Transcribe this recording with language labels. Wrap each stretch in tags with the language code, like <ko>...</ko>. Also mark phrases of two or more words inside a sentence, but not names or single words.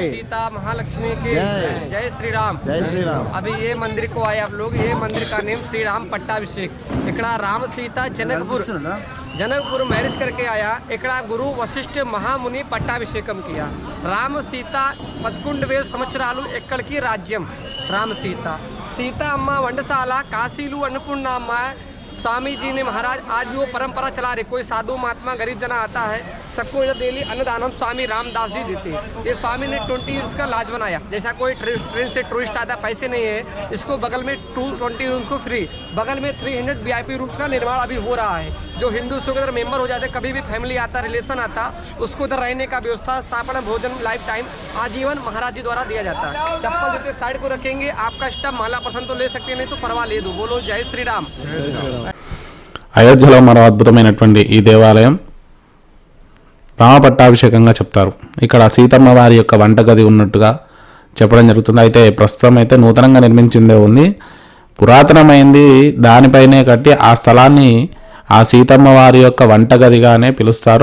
<hi>सीता महालक्ष्मी की जय श्री राम, जय श्री राम. अभी ये मंदिर को आए आप लोग. ये मंदिर का नेम श्री राम पट्टाभिषेक. इकड़ा राम सीता जनकपुर मैरिज करके आया. इकड़ा गुरु वशिष्ठ महामुनि पट्टाभिषेकम किया.</hi> <te>राम सीता 11,000 సంవత్సరాలు ఎక్కడికి రాజ్యం.</te> <hi>राम सीता सीता अम्मा</hi> <te>వండసాల కాశీలు</te> <hi>अन्नपूर्णा अम्मा स्वामी जी ने महाराज आज भी वो परंपरा चला रहे. कोई साधु महात्मा गरीब जना आता है सबको इधर डेली अन्नदानम स्वामी रामदास जी देते हैं। ये स्वामी ने 20 ईयर्स का लाज बनाया। जैसा कोई ट्रेन से टूरिस्ट आता है, पैसे नहीं है, इसको बगल में 220 रूम्स को फ्री, बगल में 300</hi> <en>VIP rooms</en> <hi>का निर्माण अभी हो रहा है। जो हिंदू के इधर मेंबर हो जाते हैं, कभी भी फैमिली आता, रिलेशन आता, उसको इधर रहने का व्यवस्था, सापड़ा भोजन</hi> <en>life time</en> <hi>आजीवन महाराज जी द्वारा दिया जाता है। चप्पल जूते साइड को रखेंगे, आपका स्टफ माला पसंद तो ले सकते हैं, नहीं तो परवा ले दो। बोलो जय श्री राम।</hi> <te>అయోధ్యలో మరో అద్భుతమైనటువంటి ఈ దేవాలయం రామపట్టాభిషేకంగా చెప్తారు. ఇక్కడ సీతమ్మ వారి యొక్క వంటగది ఉన్నట్టుగా చెప్పడం జరుగుతుంది. అయితే ప్రస్తుతం అయితే నూతనంగా నిర్మించిందే ఉంది, పురాతనమైంది దానిపైనే కట్టి ఆ స్థలాన్ని ఆ సీతమ్మ వారి యొక్క వంటగదిగానే పిలుస్తారు.</te>